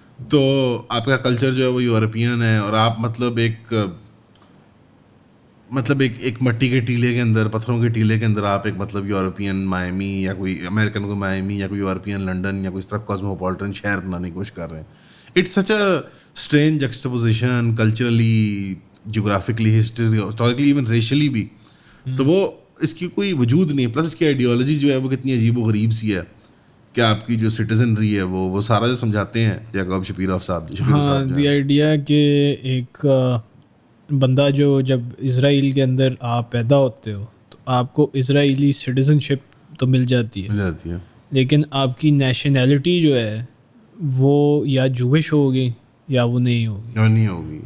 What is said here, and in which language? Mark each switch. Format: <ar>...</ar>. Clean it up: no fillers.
<ur>تو آپ کا کلچر جو ہے وہ یورپین ہے, اور آپ مطلب ایک مٹی کے ٹیلے کے اندر, پتھروں کے ٹیلے کے اندر آپ ایک مطلب یورپین مائمی یا کوئی امریکن کو مائمی یا کوئی یورپین لنڈن یا کوئی اس طرح کاسموپولیٹن شہر بنانے کی کوشش کر رہے ہیں.</ur> <en>It's such a strange juxtaposition culturally, geographically, historically, even racially بھی.</en> <ur>تو وہ اس کی کوئی وجود نہیں. پلس اس کی آئیڈیالوجی جو ہے وہ کتنی عجیب و غریب سی ہے کہ آپ کی جو سٹیزنری ہے وہ سارا جو سمجھاتے ہیں یعقوب شپیرو صاحب. ہاں, دی آئیڈیا کہ ایک بندہ جو جب اسرائیل کے اندر آپ پیدا ہوتے ہو تو آپ کو اسرائیلی سٹیزن شپ تو مل جاتی ہے, لیکن آپ کی نیشنلٹی جو ہے وہ یا جوش ہوگی یا وہ نہیں ہوگی,</ur>